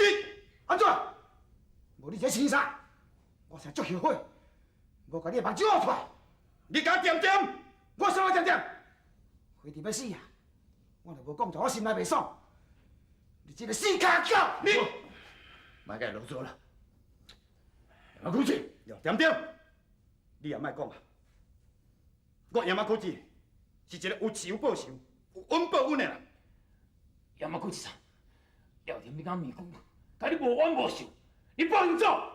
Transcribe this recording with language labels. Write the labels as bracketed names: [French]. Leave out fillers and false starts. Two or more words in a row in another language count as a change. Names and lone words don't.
[Min Nan Chinese] 安怎？无你这生啥？我是足后悔，无甲你的目睭挖出来。你敢点点？我啥物点点？非得要死啊！我若无讲出我心内袂爽。你这个死家狗！你莫甲啰嗦啦。亚马库市，点点，你也莫讲啊！我亚马库市是一个有仇报仇、有恩报恩的人。亚马库市长，廖天兵甲咪讲，甲你无冤无仇，你放人走！